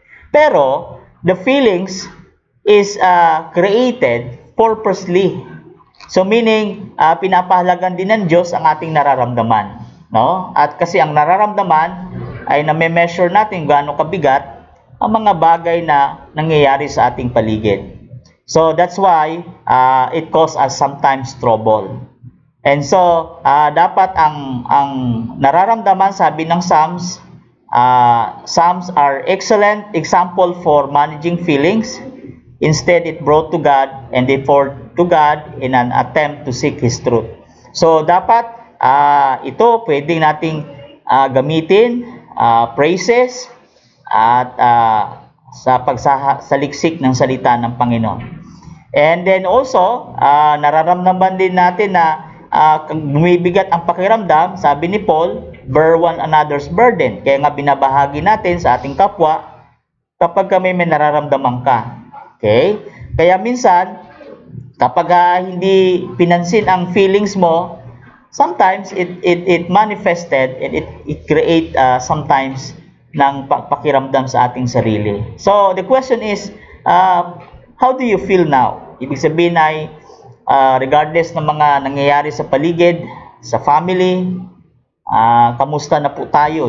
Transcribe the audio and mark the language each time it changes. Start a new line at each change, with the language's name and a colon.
English: Pero the feelings is created purposely. So meaning,
Filipino: pinapahalagan din ng Diyos ang ating nararamdaman. No? At kasi ang nararamdaman ay name-measure natin gaano kabigat ang mga bagay na nangyayari sa ating paligid.
English: So that's why it causes us sometimes trouble. And so,
Filipino: dapat ang nararamdaman, sabi ng
English: Psalms, Psalms are excellent example for managing feelings. Instead, it brought to God and therefore to God in an attempt to seek His truth.
Filipino: So, dapat ito pwedeng nating gamitin, praises, at sa pagsaliksik ng salita ng Panginoon.
English: And then also,
Filipino: nararamdaman din natin na bumibigat ang pakiramdam, sabi ni Paul,
English: bear one another's burden.
Filipino: Kaya nga binabahagi natin sa ating kapwa kapag kami may nararamdaman ka. Okay? Kaya minsan, kapag hindi pinansin ang feelings mo,
English: sometimes it manifested and it create sometimes
Filipino: ng pakiramdam sa ating sarili.
English: So, the question is, how do you feel now?
Filipino: Ibig sabihin ay, regardless ng mga nangyayari sa paligid, sa family, kamusta na po tayo?